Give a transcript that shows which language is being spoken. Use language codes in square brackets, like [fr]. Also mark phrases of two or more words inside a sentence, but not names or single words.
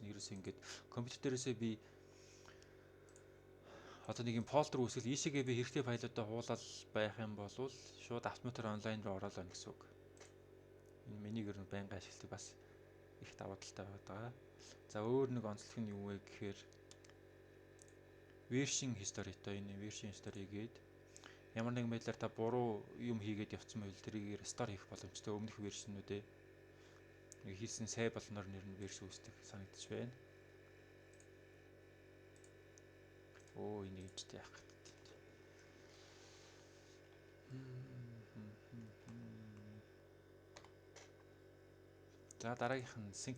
[mn] Ерөөсөө ингээд компьютер дээрээсээ би одоо нэг юм фолдер үүсгэл ийшээгээ би хэрэгтэй файлуудаа хуулаад байх юм бол шууд автоматар онлайн руу ороод байна гэсэн үг. Энэ миний гэр нь байнга ашигладаг бас их давуу талтай байгаа. За өөр нэг онцлог нь юу вэ гэхээр [en] version history- [mn] тэй энэ [en] version history [mn] гээд ямар нэгэн байдлаар та буруу юм хийгээд явцсан байвал тэрийг restore хийх боломжтой. Өмнөх вершнүүдээ хийсэн сай болноор нэр нь вершн үүсдэг санагдаж байна. Энийг ч яах вэ? За дараагийнх нь sync.